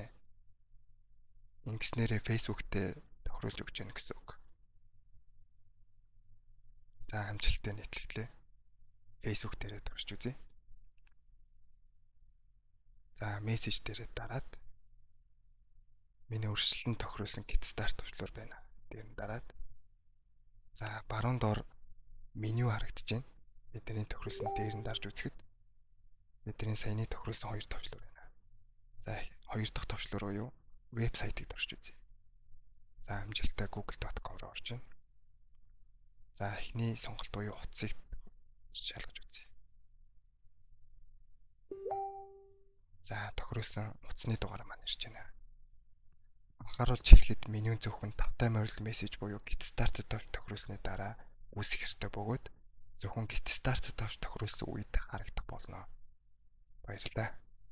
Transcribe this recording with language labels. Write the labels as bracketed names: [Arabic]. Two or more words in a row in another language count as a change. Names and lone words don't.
[Mongolian] Ингэснээрээ Facebook-тэй тохируулж өгч яах гэсэн үг. За амжилттай нийтлэлээ. Facebook дээрээ туршиж үзье. За мессеж дээрээ дараад миний өрсөлдөнд тохируулсан [English] get start [Mongolian] товчлуур байна. Дээр нь дараад за баруун доор меню харагдаж байна. Бидний тохируулсан дээр нь дарж үзэхэд бидний саяны тохируулсан хоёр товчлуур байна. За хоёр дахь товчлуур буюу вебсайтыг туршиж үзье. За амжилттай google.com руу орж байна. За эхний сонголт буюу утсыг шалгаж үзье. За тохируулсан утасны дугаар маань ирж байна. Анхааруулж хэлэхэд менюн зөвхөн тавтай морил мессеж буюу [English] get started [Mongolian] тохируулсны дараа үүсэх ёстой бөгөөд зөвхөн [English] get started [Mongolian] тохируулсан үед харагдах болно. Баярлалаа.